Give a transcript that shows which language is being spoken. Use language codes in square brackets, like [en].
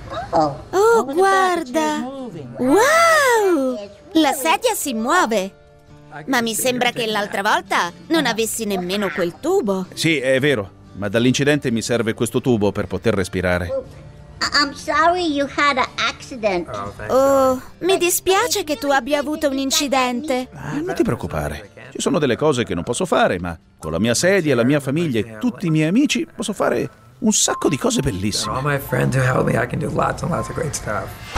[it] Oh, guarda! Wow! La sedia si muove! Ma mi sembra che l'altra volta non avessi nemmeno quel tubo. Sì, è vero, ma dall'incidente mi serve questo tubo per poter respirare. [en] I'm sorry you had an accident. [it] Oh, mi dispiace che tu abbia avuto un incidente. Non ti preoccupare, ci sono delle cose che non posso fare, ma con la mia sedia, la mia famiglia e tutti i miei amici posso fare un sacco di cose bellissime. [en] All my friends who help me, I can do lots and lots of great stuff.